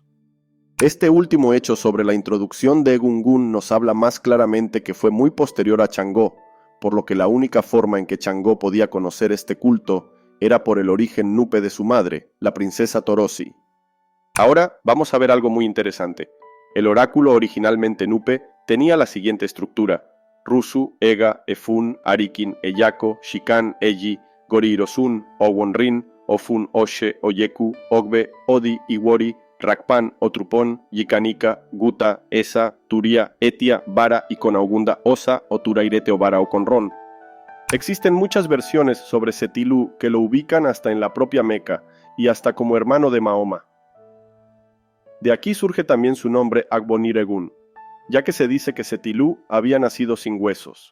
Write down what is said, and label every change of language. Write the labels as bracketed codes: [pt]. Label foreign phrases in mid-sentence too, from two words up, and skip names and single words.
[es] Este último hecho sobre la introducción de Egungun nos habla más claramente que fue muy posterior a Changó, por lo que la única forma en que Changó podía conocer este culto era por el origen nupe de su madre, la princesa Torosi. Ahora vamos a ver algo muy interesante. El oráculo originalmente nupe tenía la siguiente estructura: Rusu, Ega, Efun, Arikin, Eyako, Shikan, Eyi, Gorirosun, Owonrin, Ofun, Oshe, Oyeku, Ogbe, Odi, Iwori, Rakpan, Otrupón, Yikanika, Guta, Esa, Turia, Etia, Vara y Conaugunda, Osa, Oturairete o Vara o Conrón. Existen muchas versiones sobre Setilú que lo ubican hasta en la propia Meca y hasta como hermano de Mahoma. De aquí surge también su nombre Agboniregun, ya que se dice que Setilú había nacido sin huesos.